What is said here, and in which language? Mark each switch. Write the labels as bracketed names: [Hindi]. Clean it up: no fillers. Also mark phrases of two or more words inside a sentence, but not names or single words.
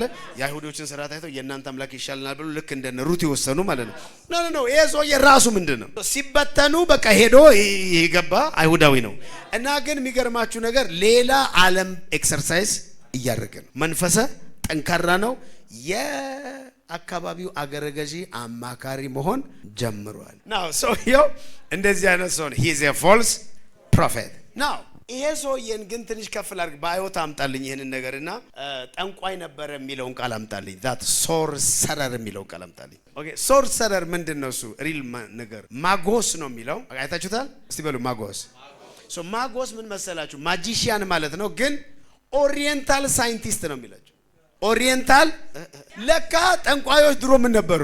[Amharic] የአይሁዶችን ስርዓት አይተው የእናንተ አምላክ ይሻልናል ብሎ ልክ እንደነ ሩት የወሰኑ ማለት ነው። ኖ ይሄ ሰው የራሱ ምንድነው ሲበተኑ በቃ ሄዶ ይገባ አይሁዳዊ ነው። እና ግን የሚገርማችሁ ነገር ሌላ ዓለም ኤክሰርሳይዝ እያደረገ ነው። መንፈሰ ጠንካራ ነው። አካባቢው አገረ ገዢ አማካሪ መሆን ጀምሯል። ናው ሰውየው እንደዚህ አይነት ሰው ነው። [English] he is a false prophet. [Amharic] ናው ይሄ ሰውዬን ግን ትንሽ ከፍ ላድርግ። ባዮት አምጣልኝ ይሄንን ነገርና ጠንቋይ ነበር የሚለውን ቃል አምጣልኝ። [English] that sorcerer [Amharic] የሚለውን ቃል አምጣልኝ። ኦኬ sorcerer ምንድነው? እሱ ሪል ነገር ማጎስ ነው የሚለው አይታችሁታል? እስቲ በሉ ማጎስ። ማጎስ ምን መሰላችሁ? ማጂሺያን ማለት ነው። ግን [English] oriental scientist [Amharic] ነው የሚላችሁ። ኦሪየንታል ለካ ጠንቋዮች ድሮ ምን ነበሩ?